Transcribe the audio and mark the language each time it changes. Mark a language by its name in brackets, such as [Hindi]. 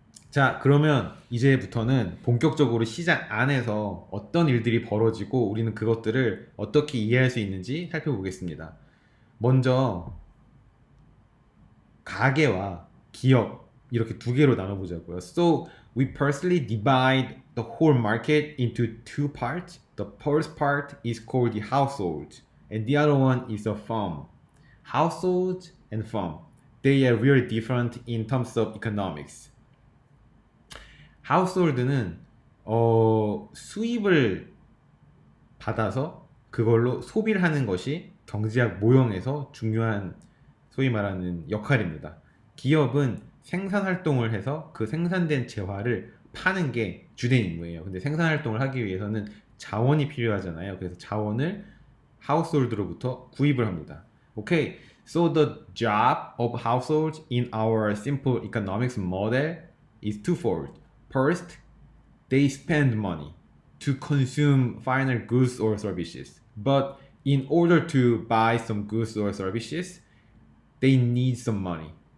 [Korean] 자, 그러면 이제부터는 본격적으로 시장 안에서 어떤 일들이 벌어지고 우리는 그것들을 어떻게 이해할 수 있는지 살펴보겠습니다. 먼저 가게와 기업 이렇게 두 개로 나눠보자고요. [English] So we personally divide the whole market into two parts. The first part is called the household, and the other one is a firm. Household and firm, they are really different in terms of economics. [Korean] household는 수입을 받아서 그걸로 소비를 하는 것이 경제학 모형에서 중요한 소위 말하는 역할입니다. 기업은 생산 활동을 해서 그 생산된 재화를 파는 게 주된 임무예요. 근데 생산 활동을 하기 위해서는 자원이 필요하잖아요. 그래서 자원을 하우스홀드로부터 구입을 합니다. [English] Okay, so the job of households in our simple economics model is twofold. First, they spend money to consume final goods or services. But in order to buy some goods or services, they need some money.